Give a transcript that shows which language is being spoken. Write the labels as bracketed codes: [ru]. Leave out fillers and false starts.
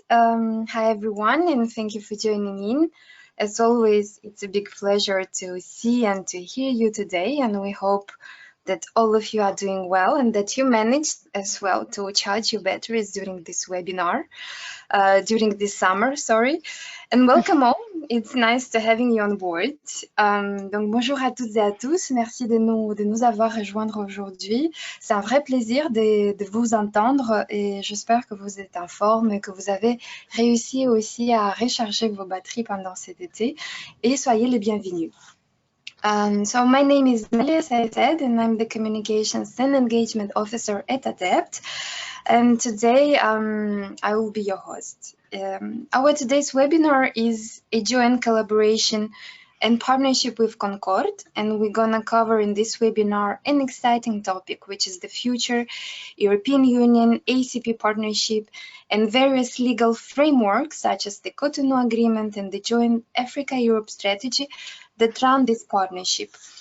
[en] Hi, everyone, and thank you for joining in. As always, it's a big pleasure to see and to hear you today, and we hope that all of you are doing well and that you managed as well to charge your batteries during this webinar, during this summer, sorry. And welcome all. It's nice to having you on board. [fr] Donc bonjour à toutes et à tous. Merci de nous avoir rejoindre aujourd'hui. C'est un vrai plaisir de vous entendre et j'espère que vous êtes en forme et que vous avez réussi aussi à recharger vos batteries pendant cet été et soyez les bienvenus. [en] So my name is Nelly, as I said, and I'm the Communications and Engagement Officer at ADEPT. And today I will be your host. Our today's webinar is a joint collaboration and partnership with Concord, and we're gonna cover in this webinar an exciting topic, which is the future European Union ACP partnership and various legal frameworks such as the Cotonou Agreement and the Joint Africa-Europe Strategy that run this partnership.